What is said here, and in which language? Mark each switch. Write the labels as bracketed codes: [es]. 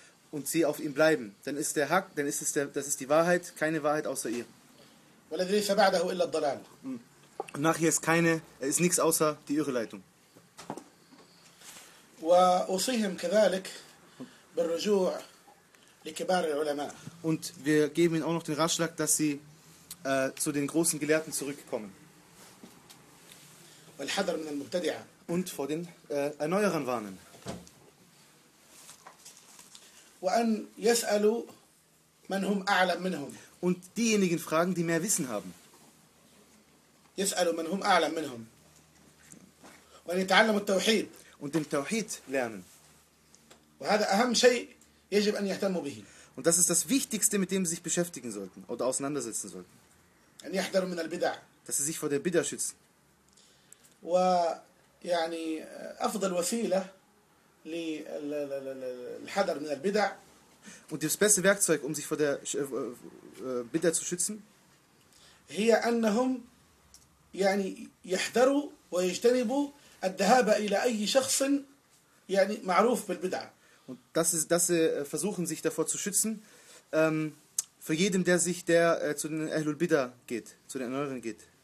[de] Und sie auf ihm bleiben. Das ist die Wahrheit, keine Wahrheit außer ihr. Und nachher ist nichts außer die Irreleitung. [ar] وأوصيهم كذلك بالرجوع لكبار العلماء. [de] Und wir geben ihnen auch noch den Ratschlag, dass sie zu den großen Gelehrten zurückkommen. [ar] والحذر من المبتدعة. [de] Und vor den Erneuerern warnen. [ar] وأن يسألوا من هم أعلم منهم. [de] Und diejenigen fragen, die mehr Wissen haben. [ar] يسألوا من هم أعلم منهم. وأن يتعلموا التوحيد. [de] Und den Tauhid lernen. [ar] وهذا أهم شيء يجب أن يهتموا به. [de] Und das ist das Wichtigste, mit dem sie sich beschäftigen sollten oder auseinandersetzen sollten. [ar] أن يحذروا من البدع. [de] Dass sie sich vor der Bidda schützen. [ar] ويعني أفضل وسيلة للحذر من البدع. [de] Und das beste Werkzeug, um sich vor der Bidda zu schützen, [ar] هي أنهم يعني يحذروا ويجتنبوا الذهاب إلى أي شخص يعني معروف بالبدعة. [de] Und dass sie versuchen sich davor zu schützen, für jedem der zu den Ahlul Bidda geht, zu den Erneuern geht.